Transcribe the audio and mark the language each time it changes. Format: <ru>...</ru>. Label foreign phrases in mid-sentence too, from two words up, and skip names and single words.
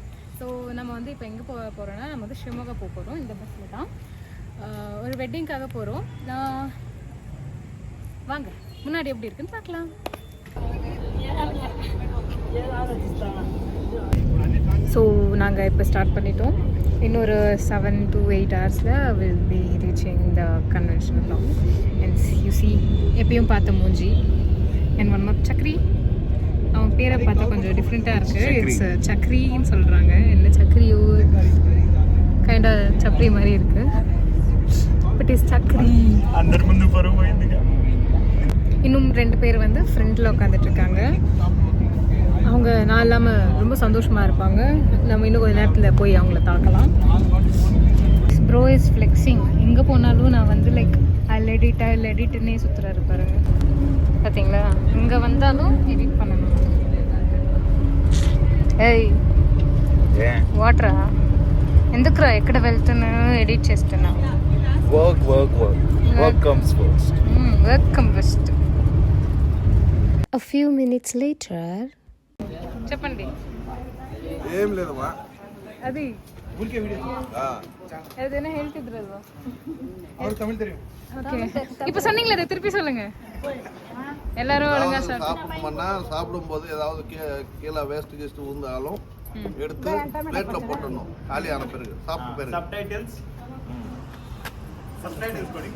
<ta>ஸோ நம்ம வந்து இப்போ எங்கே போகிறோன்னா நம்ம வந்து ஷிமோகா போக போகிறோம். இந்த பஸ்ஸில் தான் ஒரு வெட்டிங்காக போகிறோம். நான் வாங்க முன்னாடி எப்படி இருக்குன்னு பார்க்கலாம். ஸோ நாங்கள் இப்போ ஸ்டார்ட் பண்ணிட்டோம்.</ta> <en>இன்னொரு 7 to 8 hours will be reaching the convention hall. and you see</en> <ta>எப்பயும் பார்த்த மூஞ்சி</ta> <en>and one more சக்ரி.</en> <ta>அவன் பேரை பார்த்தா கொஞ்சம் டிஃப்ரெண்ட்டாக இருக்குது. இட்ஸ் சக்ரின்னு சொல்கிறாங்க. என்ன சக்ரியோ கைண்டா சப்ரி மாதிரி இருக்குது.</ta> <en>but is சக்ரி.</en> <ta>இன்னும் 2 பேர் வந்து ஃப்ரண்ட்டில் உட்காந்துட்ருக்காங்க. அவங்க நான் இல்லாமல் ரொம்ப சந்தோஷமாக இருப்பாங்க. நம்ம இன்னும் கொஞ்சம் நேரத்தில் போய் அவங்கள தாக்கலாம்.</ta> <en>bro is flexing.</en> <ta>எங்கே போனாலும் நான் வந்து லைக் எடிட்டுன்னே சுற்றுறாரு பாருங்க. பார்த்தீங்களா, இங்கே வந்தாலும் எடிட் பண்ணணும்.</ta> <te>ఏయ్ వాటరా ఎందుకురా ఎక్కడ వెళ్తున్నాను ఎడిట్ చేస్తున్నా.</te> <en>work comes first. A few minutes later చెప్పండి.</en> <te>ఏం లేదమ్మా, అది ఊరికే వీడియో ఏదైనా ಹೇಳ್ತಿದ್ರಲ್ವಾ</te> <kn>ಅವರು ತಮಿಳ್ தெரியும்.</kn> <ta>ஓகே, இப்போ சொன்னீங்களே அதை திருப்பி சொல்லுங்க. எல்லாரும் ஒழுங்கா சாப்பிடும்போது ஏதாவது கீழே வேஸ்ட் கீஸ்ட் ஊந்தாலும் எடுத்து பிளேட்ல போட்டுடணும். காலியான பிறகு சாப்பிட்ட பிறகு சப்டைட்டில்ஸ் படிங்க</ta>